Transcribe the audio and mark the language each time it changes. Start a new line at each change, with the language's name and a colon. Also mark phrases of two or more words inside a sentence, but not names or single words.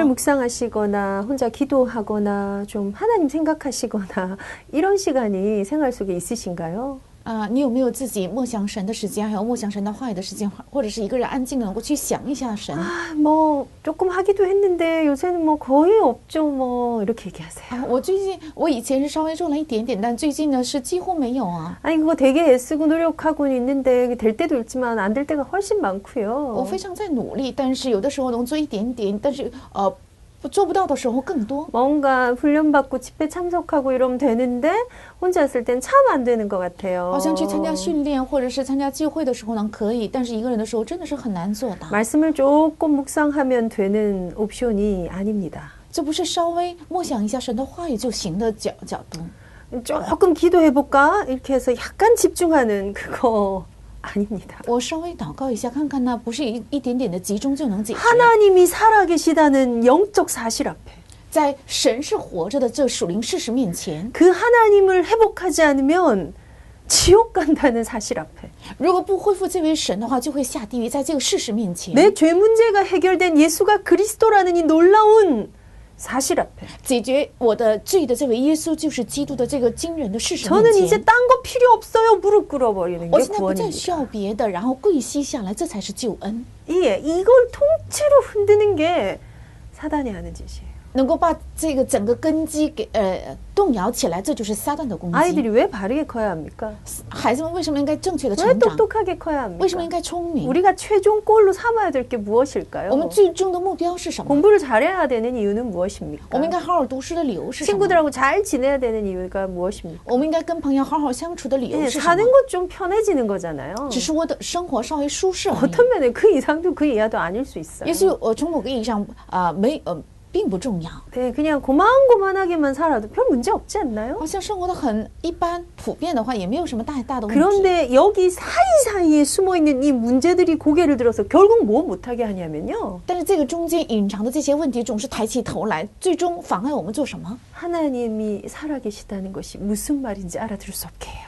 Chinese: 说。
Korean: 묵상하시거나 혼자 기도하거나 좀 하나님 생각하시거나 이런 시간이 생활 속에 있으신가요?
Chinese: 你有没有自己默想神的时间，还有默想神的话语的时间，或者是一个人安静的能够去想一下神？
Korean: 뭐 조금 하기도 했는데 요새는 뭐 거의 없죠. 뭐 이렇게 얘기하세요.
Chinese: 我以前是稍微做了一点点，但最近呢是几乎没有啊。
Korean: 아니 그거 되게 애쓰고 노력하고는 있는데 될 때도 있지만 안 될 때가 훨씬
Chinese: 我
Korean: 많고요.
Chinese: 非常在努力，但是有的时候能做一点点，但是做不到的时候更多。
Korean: 뭔가 훈련받고 집회 참석하고 이러면 되는데 혼자 있을 땐 참 안 되는 것 같아요.
Chinese: 好像去参加训练或者是参加聚会的时候呢可以，但是一个人的时候真的是很难做到。
Korean: 말씀을 조금 묵상하면 되는 옵션이 아닙니다.
Chinese: 这不是稍微默想一下神的话语就行的角度。
Korean: 조금 기도해볼까? 이렇게 해서 약간 집중하는 그거 아닙니다.
Chinese: 我稍微祷告一下看看呢，不是一点点的集中就能解决。
Korean: 하나님이 살아계시다는 영적 사실 앞에
Chinese: 在神是活着的这属灵事实面前，
Korean: 그 하나님을 회복하지 않으면 지옥 간다는 사실 앞에
Chinese: 如果不恢复这位神的话，就会下地狱。在这个事实面前，
Korean: 내 죄 문제가 해결된 예수가 그리스도라는 이 놀라운 사실 앞에
Chinese: 解决我的罪的这位耶稣就是基督的这个惊人的事实面
Korean: 저는 이제
Chinese: 前，
Korean: 딴 거 필요 없어요. 무릎 꿇어버리는
Chinese: 我
Korean: 게
Chinese: 现在不再需
Korean: 구원입니다.
Chinese: 要别的，然后跪膝下来，这才是救恩。
Korean: 예, 이걸 통째로 흔드는 게 사단이 하는 짓이에요.
Chinese: 能够把这个整个根基给动摇起来，这就是撒旦的攻击。
Korean: 아이들이 왜 바르게 커야 합니까?
Chinese: 孩子们为什么应该正确的
Korean: 왜
Chinese: 成长？
Korean: 똑똑하게 커야
Chinese: 为什么
Korean: 합니까?
Chinese: 应该聪明？
Korean: 우리가 최종 골로 삼아야 될 게
Chinese: 我
Korean: 무엇일까요?
Chinese: 们最终的目标是什么？
Korean: 공부를 잘해야 되는 이유는
Chinese: 我
Korean: 무엇입니까?
Chinese: 们应该好好读书的理由是什么？
Korean: 친구들하고 잘 지내야 되는 이유가 무엇입니까?
Chinese: 我们应该跟朋友好好相处的理由
Korean: 예,
Chinese: 是什
Korean: 사는
Chinese: 么？
Korean: 것 좀 편해지는 거잖아요.
Chinese: 只是我的生活稍微舒适而已。
Korean: 어떤 면에 그 이상도 그 이하도 아닐 수 있어요.
Chinese: 也许从某个意义上并不重要，
Korean: 네, 그냥 고만고만하게만 살아도 별 문제 없지 않나요?
Chinese: 好像生活的很一般普遍的话，也没有什么大的问题。
Korean: 그런데 여기 사이사이에 숨어있는 이 문제들이 고개를 들어서 결국 뭐 못하게 하냐면요.
Chinese: 但是这个中间隐藏的这些问题总是抬起头来，最终妨碍我们做什么？
Korean: 하나님이 살아계시다는 것이 무슨 말인지 알아들을 수 없게 해요.